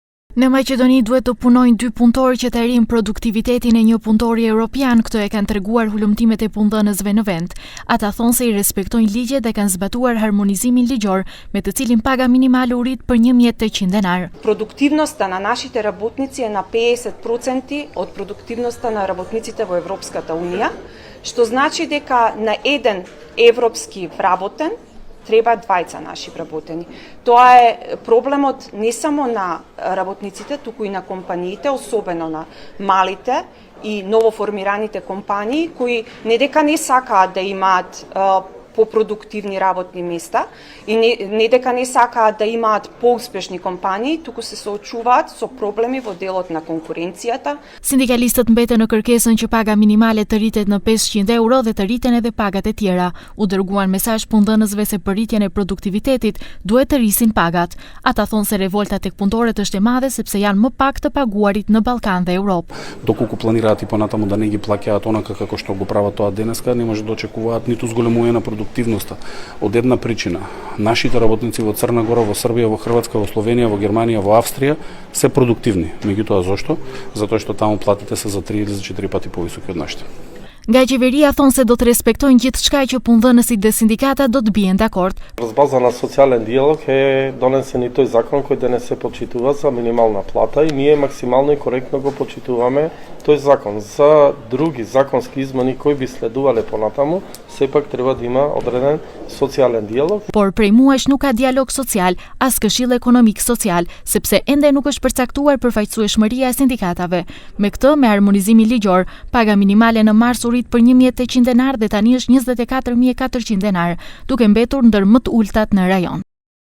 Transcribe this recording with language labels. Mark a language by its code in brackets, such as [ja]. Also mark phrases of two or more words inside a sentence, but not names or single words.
[sq] Në Maqedoni duhet të punojnë 2 punëtorë që të arrijnë produktivitetin e një punëtori evropian, këto e kanë treguar hulumtimet e punëdhënësve në vend. Ata thonë se i respektojnë ligjet dhe kanë zbatuar harmonizimin ligjor, me të cilin paga minimale u rrit për 1800 деnar. [mk] Продуктивноста на нашите работници е на 50% од продуктивноста на работниците во Европската унија, што значи дека на еден европски вработен треба двајца наши вработени. Тоа е проблемот не само на работниците, туку и на компаниите, особено на малите и новоформираните компании, кои не дека не сакаат да имаат попродуктивни работни места и не дека не сакаат да имаат поуспешни компании, туку се соочуваат со проблеми во делот на конкуренцијата. [sq] Sindikalistët mbeten në kërkesën që paga minimale të rritet në 500 euro dhe të rriten edhe pagat e tjera. U dërguan mesazh punëdhënësve se për rritjen e produktivitetit duhet të rrisin pagat. Ata thonë se revolta tek punëtorët është e madhe sepse janë më pak të paguarit në Ballkan dhe Европа. [mk] Доколку планираат и понатаму да не ги плаќаат онака како што го прават тоа денеска, не може да очекуваат ниту зголемување на продуктивноста. Од една причина, нашите работници во Црна Гора, во Србија, во Хрватска, во Словенија, во Германија, во Австрија се продуктивни. Меѓутоа зошто? Затоа што таму платите се за 3 или за 4 пати повисоки од нашите. [sq] Nga qeveria thonë se do të respektojnë gjithçka që punëdhënësit dhe sindikata do të bien dakord. [mk] Врз база на социјален диалог е донесен и тој закон кој денес се почитува за минимална плата и ние максимално и коректно го почитуваме тој закон. За други законски измени кои би следувале понатаму, сепак треба да има одреден социјален диалог. [sq] Por prej muajsh nuk ka dialog social, as këshill ekonomik social, sepse ende nuk është përcaktuar përfaqësueshmëria e sindikatave. Me këtë, me harmonizimin ligjor, paga minimale në mars u rrit për 1800 denar dhe tani është 24400 denar, duke mbetur ndër më të ultat në rajon.